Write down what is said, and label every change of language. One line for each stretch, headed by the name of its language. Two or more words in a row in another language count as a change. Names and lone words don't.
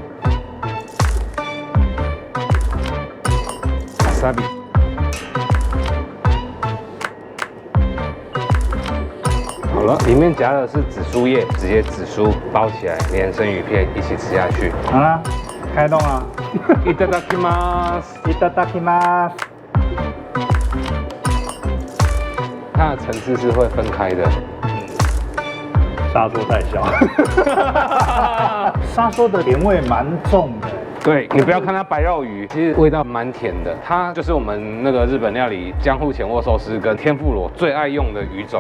Chinese: 瓦萨比。好了，里面夹的是紫苏叶，直接紫苏包起来，连生鱼片一起吃下去。好啦，开动了。
Japanese: いただきます。いただきます。
Chinese: 它的层次是会分开的。沙梭太小，沙梭的甜味蛮重的。对，你不要看它白肉鱼，其实味道蛮甜的。它就是我们那个日本料理江户前握寿司跟天妇罗最爱用的鱼种。